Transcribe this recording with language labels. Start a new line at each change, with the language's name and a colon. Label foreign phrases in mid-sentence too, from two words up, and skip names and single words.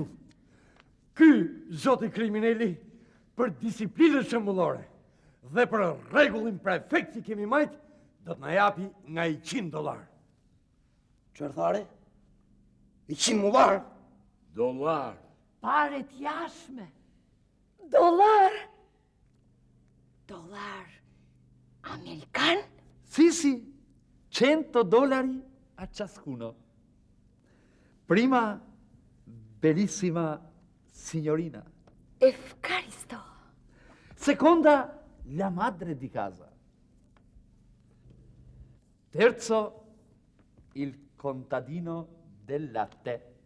Albanian: Ky zoti kriminali për disiplinën shembullore dhe për rregullin prefekt që kemi majt, do të na japi nga $100. Çfarë thare? $100? Dollar. Pare t'jashme. Dollar amerikan?
Italian: Sì, $100 a ciascuno. Prima, bellissima signorina. Efkaristo. Seconda, la madre di casa. Terzo, il contadino del latte.